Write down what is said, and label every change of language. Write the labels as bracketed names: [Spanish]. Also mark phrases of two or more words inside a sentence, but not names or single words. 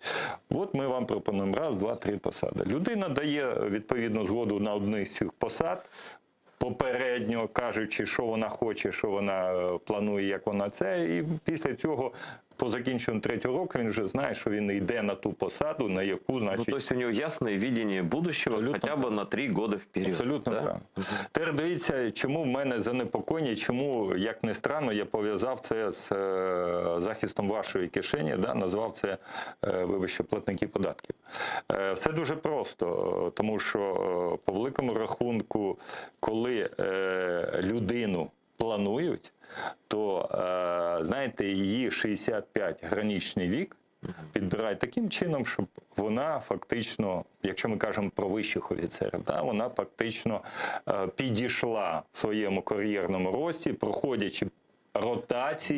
[Ukrainian] От ми вам пропонуємо раз, два, три посади. Людина дає відповідну згоду на одну з цих посад, попередньо кажучи, що вона хоче, що вона планує, як вона це, і після цього по закінченню 3-го року він вже знає, що він йде на ту посаду, на яку, Ну, значить, [Russian] то есть у него ясное видение будущего Абсолютно хотя бы на 3 года вперед. [Ukrainian] абсолютно [Russian] да? [Ukrainian] правильно. Тепер дивіться, чому в мене занепокоєння, чому, як не странно, я пов'язав це з захистом вашої кишені, да, назвав це, вибачте, платники податків. Все дуже просто, тому що по великому рахунку, коли людину планують, то, знаєте, її 65 граничний вік підбирають таким чином, щоб вона фактично, якщо ми кажемо про вищих офіцерів, да, вона фактично підійшла в своєму кар'єрному рості, проходячи ротацію,